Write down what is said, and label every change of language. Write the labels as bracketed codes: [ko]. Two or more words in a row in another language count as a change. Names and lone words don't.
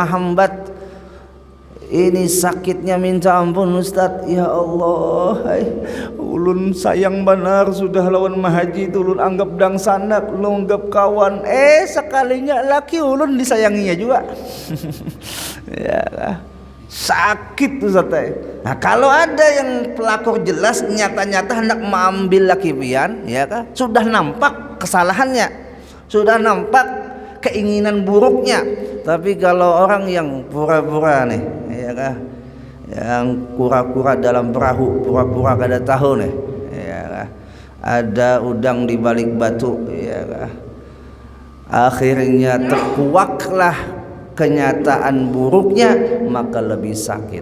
[bjn] Ujung-ujungnya menghambat Ini sakitnya minta ampun Ustaz. [ar] Ya Allah, [bjn] ulun sayang benar sudah lawan mahaji itu ulun anggap dang sanak, ulun anggap kawan. Sekalinya laki ulun disayanginya juga. Ya, sakit Ustaz. Nah, kalau ada yang pelakor jelas nyata-nyata hendak mengambil laki pian, ya kan? Sudah nampak kesalahannya, sudah nampak keinginan buruknya. Tapi kalau orang yang pura-pura nih, ya kan, yang kura-kura dalam perahu, pura-pura kada tahu nih, ya kan, ada udang di balik batu, ya kan, akhirnya terkuaklah kenyataan buruknya, maka lebih sakit.